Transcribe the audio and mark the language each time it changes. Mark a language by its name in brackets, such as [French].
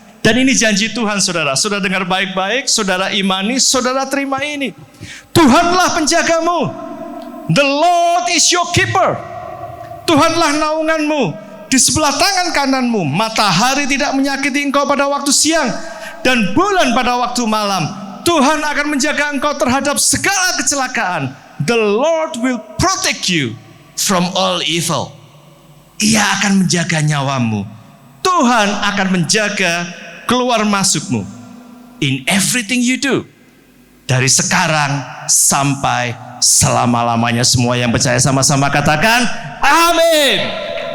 [Indonesian] Dan ini janji Tuhan saudara. Saudara dengar baik-baik, saudara imani, saudara terima ini. Tuhanlah penjagamu. [English] The Lord is your keeper. [Indonesian] Tuhanlah naunganmu. Di sebelah tangan kananmu, matahari tidak menyakiti engkau pada waktu siang, dan bulan pada waktu malam. Tuhan akan menjaga engkau terhadap segala kecelakaan. [English] The Lord will protect you from all evil. [Indonesian] Ia akan menjaga nyawamu. Tuhan akan menjaga keluar masukmu. [English] In everything you do. [Indonesian] Dari sekarang sampai selama-lamanya. Semua yang percaya sama-sama katakan, amin.